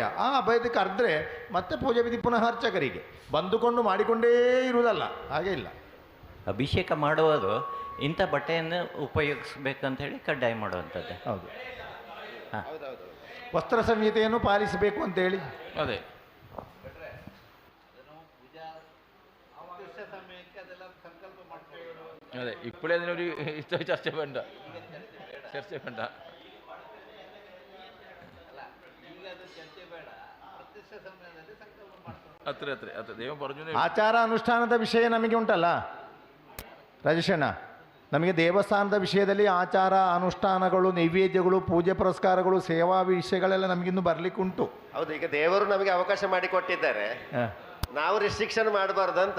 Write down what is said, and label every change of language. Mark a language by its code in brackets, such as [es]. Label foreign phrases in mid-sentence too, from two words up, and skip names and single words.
[kn] ಆ ಅಭಯದ ಕರೆದ್ರೆ ಮತ್ತೆ ಪೂಜೆ ವಿಧಿ ಪುನಃ ಅರ್ಚಕರಿಗೆ ಬಂದುಕೊಂಡು ಮಾಡಿಕೊಂಡೇ ಇರುವುದಲ್ಲ, ಹಾಗೆ ಇಲ್ಲ. ಅಭಿಷೇಕ ಮಾಡುವುದು ಇಂಥ ಬಟ್ಟೆಯನ್ನು ಉಪಯೋಗಿಸ್ಬೇಕಂತ ಹೇಳಿ ಕಡ್ಡಾಯ ಮಾಡುವಂಥದ್ದು. ಹೌದು. ಹಾಂ, ವಸ್ತ್ರ ಸಂಹಿತೆಯನ್ನು ಪಾಲಿಸಬೇಕು ಅಂತೇಳಿ. [ml] ಅದೇ അതെ ഇപ്പോഴേ അതിനൊരു ചർച്ച വേണ്ട, ചർച്ച വേണ്ട. അത്ര അത്ര അത്ര ദൈവം പറഞ്ഞു. [kn] ಆಚಾರ ಅನುಷ್ಠಾನದ ವಿಷಯ ನಮಗೆ ಉಂಟಲ್ಲ ರಾಜೇಶಣ್ಣ, ನಮಗೆ ದೇವಸ್ಥಾನದ ವಿಷಯದಲ್ಲಿ ಆಚಾರ ಅನುಷ್ಠಾನಗಳು, ನೈವೇದ್ಯಗಳು, ಪೂಜೆ ಪುರಸ್ಕಾರಗಳು, ಸೇವಾ ವಿಷಯಗಳೆಲ್ಲ ನಮಗಿನ್ನು ಬರ್ಲಿಕ್ಕೆ ಉಂಟು. ಹೌದು, ಈಗ ದೇವರು ನಮಗೆ ಅವಕಾಶ ಮಾಡಿಕೊಟ್ಟಿದ್ದಾರೆ, ನಾವು ರಿಸ್ಟ್ರಿಕ್ಷನ್ ಮಾಡಬಾರ್ದು ಅಂತ.